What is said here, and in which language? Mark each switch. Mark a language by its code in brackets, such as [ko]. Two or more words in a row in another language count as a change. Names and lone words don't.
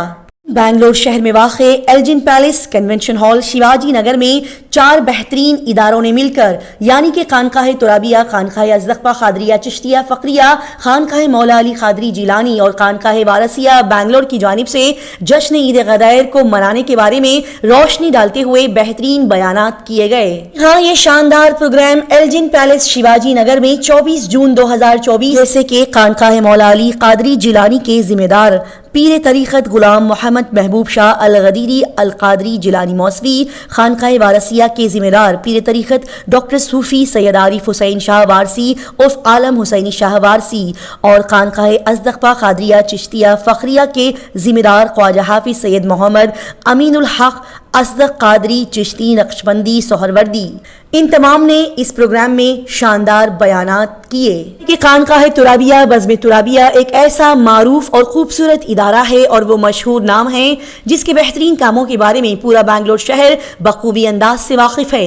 [ur] بنگلور شہر میں واقع ایلجن پیلس کنونشن ہال شیواجی نگر میں 4 بہترین اداروں نے مل کر یعنی کہ خانقاہ ترابیہ، خانقاہ ازدقفہ قادریہ چشتیہ فقریہ، خانقاہ مولا علی قادری جیلانی اور خانقاہ وارثیہ بنگلور کی جانب سے جشن عید غدیر کو منانے کے بارے میں روشنی ڈالتے ہوئے بہترین بیانات کیے گئے. ہاں، یہ شاندار پروگرام ایلجن پیلس شیواجی نگر میں 24 جون 2024 جیسے کہ خانقاہ مولا علی قادری جیلانی کے ذمہ دار پیر طریقت غلام محمد محبوب شاہ अल गदीरी अल क़ादरी जिलानी मौसवी, خانقاہ وارثیہ کے ذمہ دار پیر طریقت ڈاکٹر صوفی سید عارف حسین شاہ وارثی عرف عالم حسینی شاہ وارثی اور خانقاہ ازدقفہ قادریہ چشتیہ فقریہ کے ذمہ دار خواجہ حافظ سید محمد امین الحق اسدق قادری چشتی نقشبندی سہروردی، ان تمام نے اس پروگرام میں شاندار بیانات کیے کہ خانقاہ ترابیہ بزم ترابیہ ایک ایسا معروف اور خوبصورت ادارہ ہے اور وہ مشہور نام ہے جس کے بہترین کاموں کے بارے میں پورا بنگلور شہر بخوبی انداز سے واقف ہے.